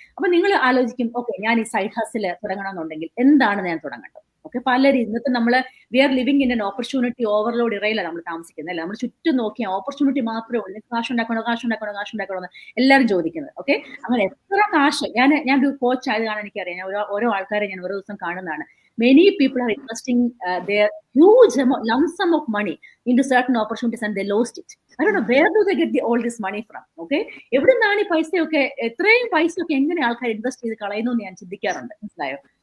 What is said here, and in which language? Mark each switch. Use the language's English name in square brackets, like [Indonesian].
[Malayalam] അപ്പൊ നിങ്ങൾ ആലോചിക്കും, ഓക്കെ ഞാൻ ഈ സൈഡ് ഹസിൽ തുടങ്ങണമെന്നുണ്ടെങ്കിൽ എന്താണ് ഞാൻ തുടങ്ങേണ്ടത്? ഓക്കെ, പലരും ഇന്നത്തെ നമ്മൾ [English] we are living in an opportunity overload ഇറയിലാണ് [Malayalam] നമ്മൾ താമസിക്കുന്നത്, അല്ലെ? നമ്മൾ ചുറ്റും നോക്കിയ ഓപ്പർച്യൂണിറ്റി മാത്രമേ ഉള്ളൂ. കാശുണ്ടാക്കണോ എന്ന് എല്ലാവരും ചോദിക്കുന്നത്. ഓക്കെ, അങ്ങനെ എത്ര കാശ്, ഞാൻ ഒരു കോച്ച് ആയത് കാണാൻ എനിക്കറിയാം. ഞാൻ ഓരോ ആൾക്കാരെ ഞാൻ ഓരോ ദിവസം കാണുന്നതാണ്. [English] Many people are investing their huge lump sum of money into certain opportunities and they lost it. I don't know where do they get all this money from. [Malayalam] Okay, എവിടെ നിന്നാണ് ഈ പൈസയൊക്കെ, എത്രയും പൈസയൊക്കെ എങ്ങനെ ആൾക്കാർ ഇൻവെസ്റ്റ് ചെയ്ത് കളയുന്നു എന്ന് ഞാൻ ചിന്തിക്കാറുണ്ട്. മനസ്സിലായോ?